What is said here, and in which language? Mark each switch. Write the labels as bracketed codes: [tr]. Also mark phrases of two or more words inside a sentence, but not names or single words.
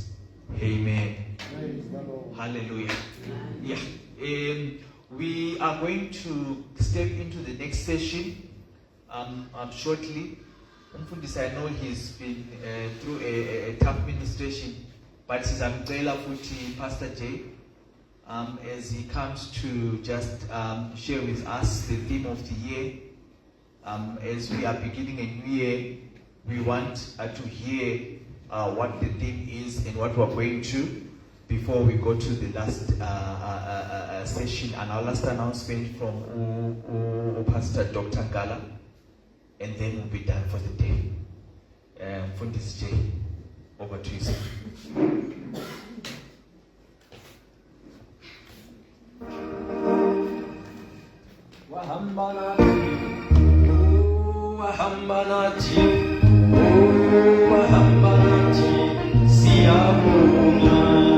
[en] Amen. Hallelujah. Yeah. We are going to step into the next session shortly. I know he's been through a tough ministration, but [ss] sizamcela futhi [en] Pst J as he comes to just share with us the theme of the year. As we are beginning a new year, we want to hear what the theme is and what we're going to before we go to the last session and our last announcement from Pastor Dr. Ngala, and then we'll be done for the day. Pst J, over to you, sir. [ss] Wahambanati, wahambanati, siyabonga.